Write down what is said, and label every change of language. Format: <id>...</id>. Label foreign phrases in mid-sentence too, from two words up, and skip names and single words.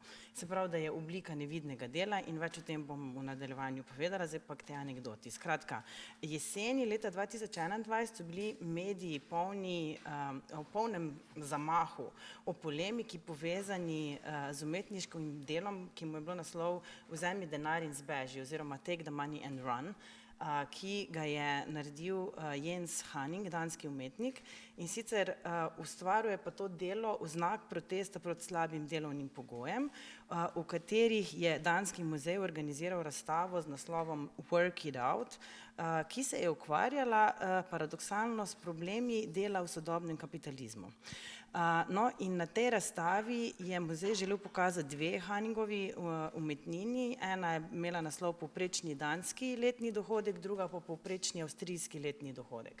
<sl>Se pravi, da je oblika nevidnega dela in več o tem bom v nadaljevanju povedala, zdaj pa k tej anekdoti. Skratka, jeseni leta 2021 so bili mediji v polnem zamahu o polemiki povezani z umetniškim delom, ki mu je bilo naslov Vzemi denar in zbeži oziroma Take the money and run, ki ga je naredil Jens Hanning, danski umetnik, in sicer ustvarjuje pa to delo v znak protesta proti slabim delovnim pogojem, v katerih je danski muzej organiziral razstavo z naslovom Work it out, ki se je ukvarjala paradoksalno s problemi dela v sodobnem kapitalizmu. No, in na tej razstavi je muzej želel pokazati dve Hanningovi umetnini. Ena je imela naslov Povprečni danski letni dohodek, druga pa Povprečni avstrijski letni dohodek.</sl>